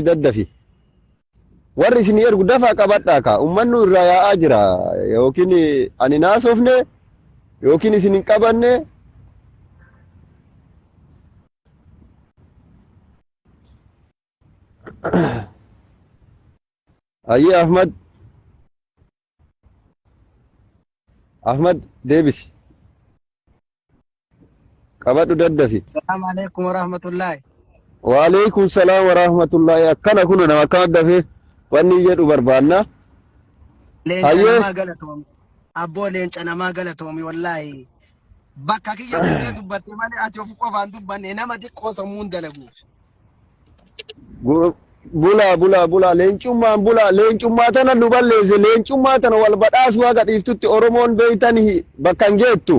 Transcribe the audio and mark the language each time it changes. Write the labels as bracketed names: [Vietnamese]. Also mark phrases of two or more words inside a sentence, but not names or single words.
[Oromo] daddafi warri isin ergu dafaa qabadhaa ka ummannu irraa yaa'aa jira yookiin ani naasofne yookiin isin hin qabanne ayyee Ahmad deebisi qabadhu daddafi [Arabic] السلام عليكم ورحمة الله وعليكم السلام ورحمة الله [Oromo] akkana kuna nama akkana dafee wanni jedhu barbaanna leenca namaa galatoomi abboo leenca namaa galatoomi wallahi bakka kiyya buutee dubbatte malee ati of qofaan dubbanne nama xiqqoo sammuun dalagu bula leencummaa tana nu balleesse leencummaa tana wal badhaasuu haga dhiiftutti oromoon beeytanii bakka hin geettu